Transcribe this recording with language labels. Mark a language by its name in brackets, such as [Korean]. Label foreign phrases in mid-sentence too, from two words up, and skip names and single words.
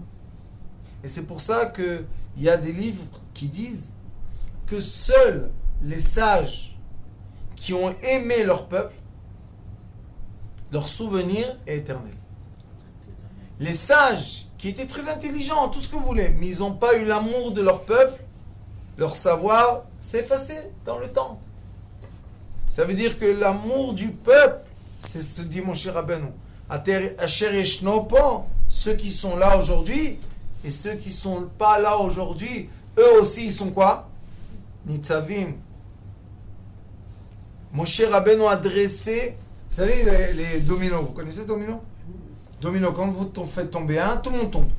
[French] Et c'est pour ça qu'il y a des livres qui disent que seuls les sages qui ont aimé leur peuple, leur souvenir est éternel. Les sages qui étaient très intelligents, tout ce que vous voulez, mais ils n'ont pas eu l'amour de leur peuple, leur savoir s'est effacé dans le temps. Ça veut dire que l'amour du peuple, c'est ce que dit mon cher Rabbeinu. [Hebrew] אשר ישנו פה, [French] ceux qui sont là aujourd'hui, et ceux qui ne sont pas là aujourd'hui, eux aussi ils sont quoi? Nitzavim. Mon cher Rabbeinu a dressé, vous savez les dominos, vous connaissez les dominos? Domino, quand vous faites tomber un, tout le monde tombe.